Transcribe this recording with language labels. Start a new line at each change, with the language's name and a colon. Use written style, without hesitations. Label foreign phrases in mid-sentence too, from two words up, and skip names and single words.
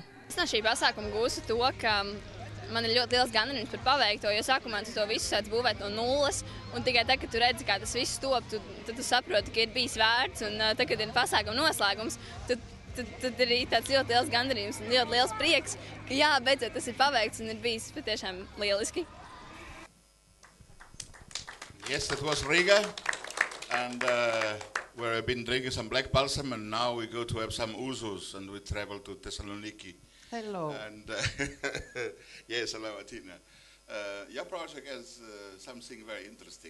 Latvian: Es no šī pasākuma gūstu to, ka man ir ļoti liels gandarījums par paveikto, jo sākumā tu to visu sāc būvēt no nulles, un tikai tad, kad tu redzi, kā tas viss top, tad tu saproti, ka ir bijis vērts, un tad, kad ir pasākuma noslēgums, tad arī tāds ļoti liels gandarījums un ļoti liels prieks, ka jā, beidzot tas ir paveikts un ir bijis patiešām lieliski.
English: Yes, that was Riga, and we've been drinking some black balsam, and now we go to have some ouzus, and we travel to Thessaloniki. Hello. And yes, hello, Atina. Your project is something very interesting.